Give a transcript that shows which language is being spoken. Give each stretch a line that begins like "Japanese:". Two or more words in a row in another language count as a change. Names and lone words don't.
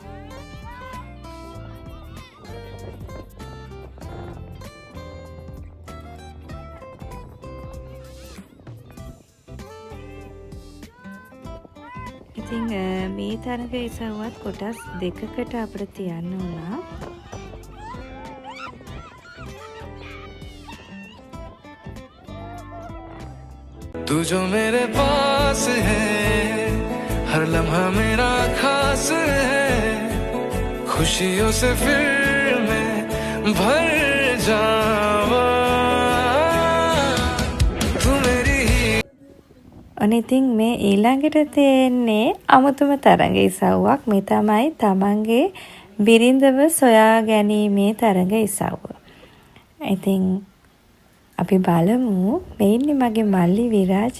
Sinhala: ඉතින් මේ තරඟ ඉසව්වත් කොටස් දෙකකට අපිට තියන්න වුණා.
Hindi: तू जो मेरे पास है हर लम्हा मेरा खास है खुशियों से फिर मैं भर जावा तू मेरी.
Sinhala: අනේ ඉතින් මේ ඊළඟට තියෙන්නේ අමුතුම තරඟ ඉසව්වක්. මේ තමයි තමන්ගේ බිරිඳව සොයා ගැනීමේ තරඟ ඉසව්ව. ඉතින් අපි බලමු මේ ඉන්නේ මගේ මල්ලි විරාජ්.